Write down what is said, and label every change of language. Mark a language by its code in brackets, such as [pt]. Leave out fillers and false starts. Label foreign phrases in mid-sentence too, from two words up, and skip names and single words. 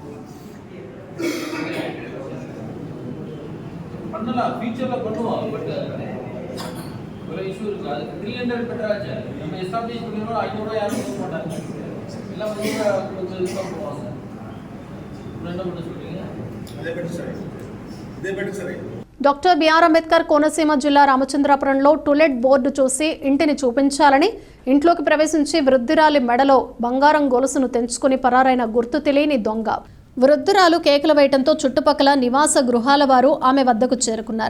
[ta] பண்ணலாம், ஃபியூச்சரில் பண்ணுவோம். பட் ஒரு இஷ்யூ இருக்கு. அதுக்கு 300 பெட்டர் ஆச்சு. நம்ம எஸ்டாப்ளிஷ் பண்ணிடுறோம். 500 யாரும் போக மாட்டாங்க. எல்லாம் வந்து கொஞ்சம் இதுவாக போவாங்க. என்ன பண்ண சொல்றீங்க? [te] అదే బెటర్ సరే. డాక్టర్ బిఆర్ అంబేద్కర్ కోనసీమ జిల్లా రామచంద్రాపురంలో [en] to-let board [te] చూసి ఇంటిని చూపించాలని ఇంట్లోకి ప్రవేశించి వృద్ధురాలి మెడలో బంగారం గొలుసును తెంచుకుని పరారైన గుర్తు తెలియని దొంగ. వృద్ధురాలు కేకలు వేయడంతో చుట్టుపక్కల నివాస గృహాల వారు ఆమె వద్దకు చేరుకున్నారు.